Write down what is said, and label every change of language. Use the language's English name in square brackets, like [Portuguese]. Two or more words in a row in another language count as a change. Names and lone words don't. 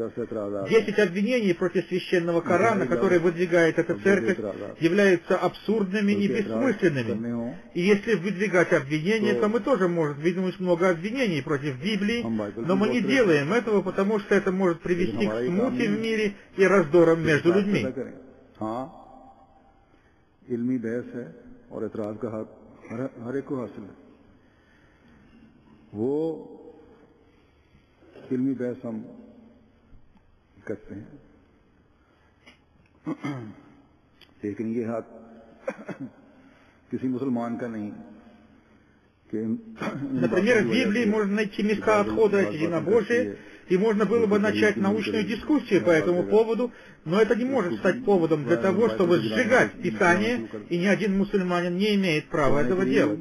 [Russian] 10 обвинений против священного Корана, которые выдвигает эта церковь, являются абсурдными и бессмысленными. И если выдвигать обвинения, то мы тоже можем выдвинуть много обвинений против Библии, но мы не делаем этого, потому что это может привести к смуте в мире и раздорам между людьми. [Urdu] علمی بحث ہم کرتے ہیں، لیکن یہ حق کسی مسلمان کا نہیں. [Russian] Например, в Библии можно найти места отхода от единобожия, и можно было бы начать научную дискуссию по этому поводу, но это не может стать поводом для того, чтобы сжигать Писание, и ни один мусульманин не имеет права этого делать.